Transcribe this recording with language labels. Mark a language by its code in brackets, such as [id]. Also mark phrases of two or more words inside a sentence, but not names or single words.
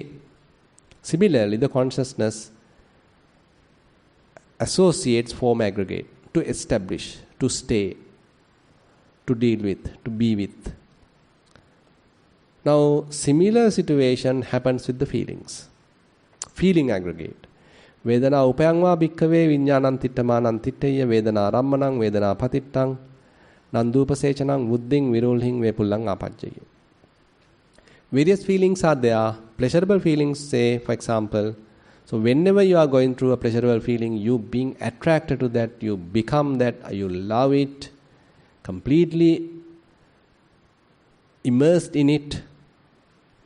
[en] Similarly, the consciousness associates form aggregate to establish, to stay, to deal with, to be with. Now, similar situation happens with the feelings. Feeling aggregate. [pi] Vedana upayangva bhikkave viññānaṁ tiṭṭamānaṁ tiṭṭeya vedana rammanam vedana patiṭṭaṁ nandupasecanaṁ buddhiṁ virulhiṁ vepullaṁ āpajjaya. [en] Various feelings are there. Pleasurable feelings, say, for example. So whenever you are going through a pleasurable feeling, you being attracted to that, you become that, you love it, completely immersed in it.